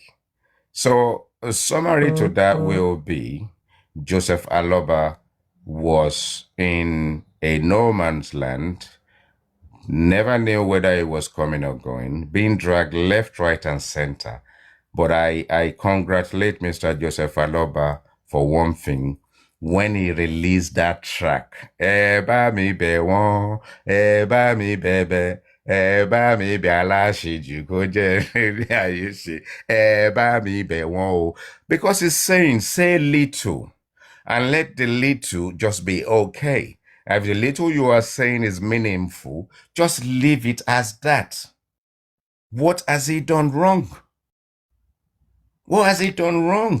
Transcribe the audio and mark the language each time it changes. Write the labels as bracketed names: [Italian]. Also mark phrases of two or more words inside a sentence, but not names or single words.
[English] So a summary to that will be Joseph Aloba was in a no man's land, never knew whether he was coming or going, being dragged left, right, and center. But I congratulate Mr. Joseph Aloba for one thing. When he released that track, [Yoruba] Eba mi be won, Eba mi bebe, Eba mi be alashi juko Eba mi be won. [English] Because he's saying, say little, and let the little just be okay. If the little you are saying is meaningful, just leave it as that. What has he done wrong? What has he done wrong?